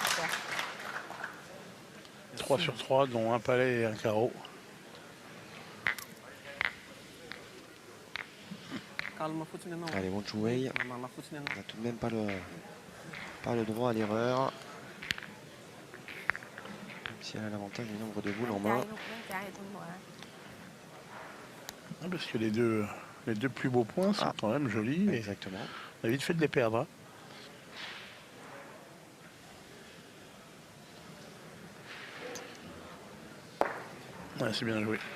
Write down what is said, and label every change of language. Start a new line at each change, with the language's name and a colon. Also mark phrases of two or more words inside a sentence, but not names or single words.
French: 3 sur 3, dont un palais et un carreau. Allez, Wang Chuwei n'a tout de même pas le droit à l'erreur. Même si elle a l'avantage du nombre de boules en
Thai: ใจ
French: main.
Thai: ลูกมั่นใจคุณหมอ
French: Ah, parce que les deux plus beaux points sont quand même jolis. Et Exactement. on a vite fait de les perdre. Hein. Ouais, c'est bien joué.